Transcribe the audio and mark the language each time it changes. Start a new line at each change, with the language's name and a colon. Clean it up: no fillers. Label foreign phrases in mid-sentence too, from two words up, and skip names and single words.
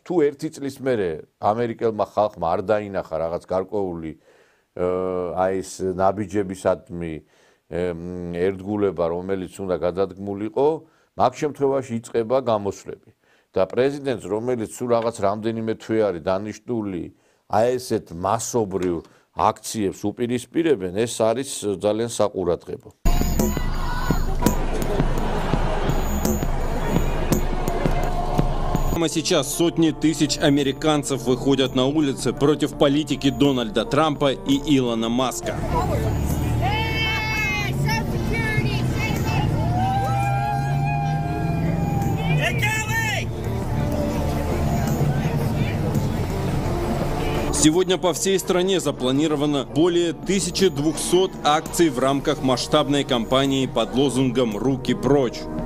Georgian: თუ ერთი წლის მერე ამერიკელმა ხალხმა არ დაინახა რაღაც გარკვეული აი ეს ნაბიჯებისადმი ერთგულება, რომელიც უნდა გადადგმულიყო, მაგ შემთხვევაში იწყება გამოსვლები. და პრეზიდენტს, რომელიც სულ რაღაც რამდენიმე თვე არის დანიშნული, აი ესეთ მასობრივ აქციებს უპირისპირებენ, ეს არის ძალიან საყურადღებო.
Russian: Сейчас сотни тысяч американцев выходят на улицы против политики Дональда Трампа и Илона Маска. Сегодня по всей стране запланировано более 1200 акций в рамках масштабной кампании под лозунгом «Руки прочь».